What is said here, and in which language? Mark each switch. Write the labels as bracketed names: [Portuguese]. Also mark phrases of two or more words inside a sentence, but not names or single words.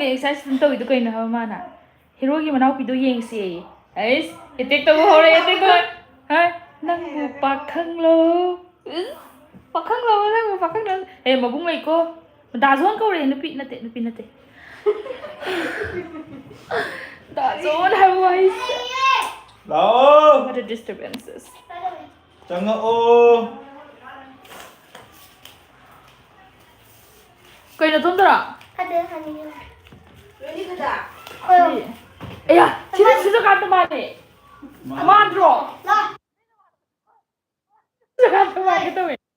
[Manipuri] ꯑꯦꯛꯁꯔꯁꯥꯏꯁ ꯑꯗꯨꯝ ꯇꯧꯋꯤꯗꯣ ꯀꯩꯅꯣ ꯍꯥꯏꯕ ꯃꯥꯅ ꯍꯦꯔꯣꯒꯤ ꯃꯅꯥꯎꯄꯤꯗꯣ ꯌꯦꯡꯁꯦ ꯑꯩꯁ ꯑꯦꯇꯦꯛ ꯇꯧꯕ ꯍꯧꯔꯦ ꯑꯦꯇꯦꯛ ꯇꯧꯔꯦ ꯍꯥ ꯅꯪꯕꯨ ꯄꯥꯈꯪꯂꯣ ꯄꯥꯈꯪꯂꯣ ꯅꯪꯕꯨ ꯄꯥꯈꯪꯂꯣ ꯍꯦ ꯃꯕꯨꯡ ꯂꯩꯀꯣ ꯗꯥꯖꯣꯟ ꯀꯧꯔꯦ ꯅꯨꯄꯤ ꯅꯠꯇꯦ ꯗꯥꯖꯣꯟ ꯍꯥꯏꯕ ꯋꯥꯍꯩꯁꯦ ꯂꯥꯛꯑꯣ [English] What a disturbances. [Manipuri] ꯆꯪꯉꯛꯑꯣ ꯀꯩꯅꯣ ꯊꯣꯝꯗꯔꯣ ꯑꯌꯥ ꯁꯤꯗ ꯁꯨꯖꯀꯥꯟꯇ ꯃꯥꯜꯂꯦ ꯃꯥꯟꯗ꯭ꯔꯣ ꯁꯨꯖꯀꯥꯟꯇ ꯃꯥꯟꯒꯦ ꯇꯧꯋꯦ